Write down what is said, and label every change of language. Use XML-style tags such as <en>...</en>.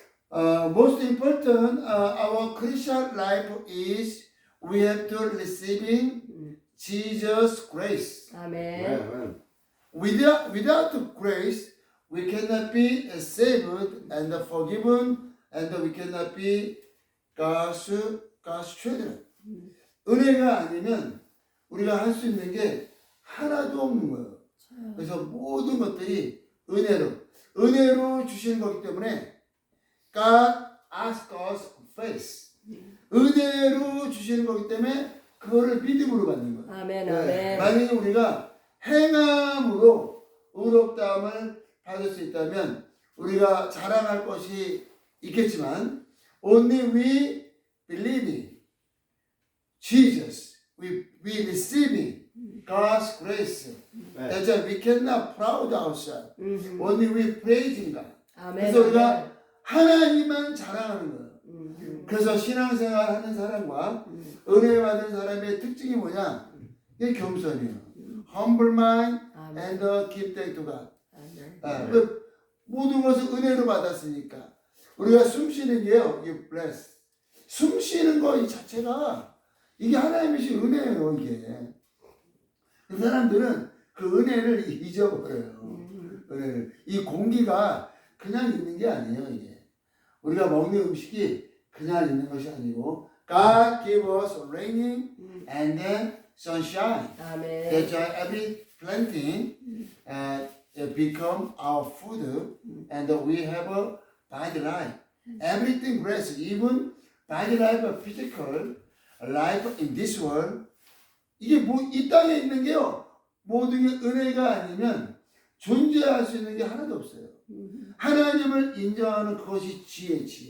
<en>Most important, our Christian life is we have to receiving Jesus grace.</en> <ko>아멘.</ko> <en>Without grace, we cannot be saved and forgiven, and we cannot be God's children.</en> <ko>은혜가 아니면 우리가 할 수 있는 게 하나도 없는 거예요. 그래서 모든 것들이 은혜로 주시는 거기 때문에</ko> <en>God asks us faith.</en> <ko>은혜로 주시는 거기 때문에 그거를 믿음으로 받는 거예요. 아멘. 아멘. 만약에 우리가 행함으로 의롭다함을 받을 수 있다면 우리가 자랑할 것이 있겠지만</ko> <en>only we believing Jesus, we receiving God's grace. That's why we cannot proud ourselves. Only we praising God.</en> <ko>아멘. 그래서 우리가 하나님만 자랑하는 거예요. 그래서 신앙생활 하는 사람과 은혜 받은 사람의 특징이 뭐냐? 이게 겸손이에요.</ko> <en>Humble mind and give thanks to God.</en> <ko>아멘. 그 모든 것을 은혜로 받았으니까 우리가 숨 쉬는 게요. 이게</ko> <en>bless.</en> <ko>숨 쉬는 거 이 자체가 이게 하나님의 은혜예요. 이게. 그 사람들은 그 은혜를 잊어버려요. 은혜를. 이 공기가 그냥 있는 게 아니에요. 이게. 우리가 먹는 음식이 그냥 있는 것이 아니고</ko> <en>God gave us raining and then sunshine.</en> <ko>아멘.</ko> <en>That's why every planting become our food and we have a body life. Everything blessed, even body life, physical life in this world.</en> <ko>이게 뭐 이 땅에 있는 게요. 모든 게 은혜가 아니면 존재할 수 있는 게 하나도 없어요. 하나님을 인정하는 그것이 지혜.</ko>